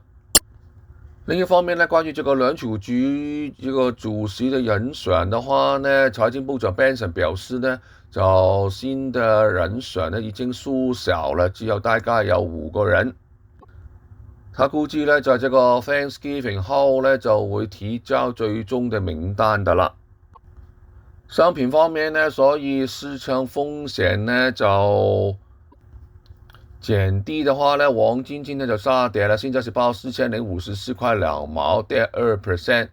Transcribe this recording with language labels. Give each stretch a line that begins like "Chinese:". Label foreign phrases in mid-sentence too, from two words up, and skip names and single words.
Chinese: 另一方面呢，关于这个联储局这个主席的人选的话呢，财政部长 Benson 表示呢，就新的人选呢已经缩小了，只有大概有5个人。他估计呢，在这个 Thanksgiving 後呢，就會提交最終的名單的啦。商品方面呢，所以市場風險呢就減低的話呢，黃金今天就下跌了，現在是報4054塊2毛，跌2%。